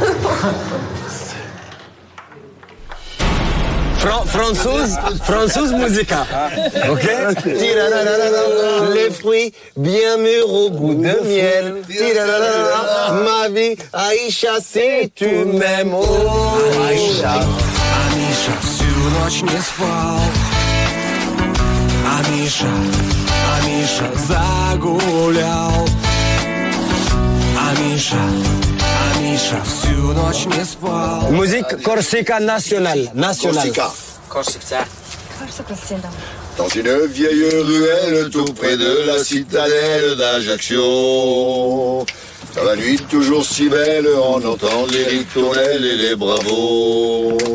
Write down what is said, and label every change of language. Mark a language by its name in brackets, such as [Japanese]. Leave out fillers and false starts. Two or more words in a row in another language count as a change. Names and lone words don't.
[French] Franzouz musica. Ok? Les fruits bien mûrs au goût de miel. Ma vie, Aïcha, si tu m'aimes, oh Aïcha. [Russian] Амиша всю ночь не спал. Амиша загулял. Амиша всю ночь не спал. [French] Musique Corsica nationale. Corsica. Dans une vieille ruelle tout près de la citadelle d'Ajaccio. Dans la nuit toujours si belle, on entend les ritournelles et les bravos.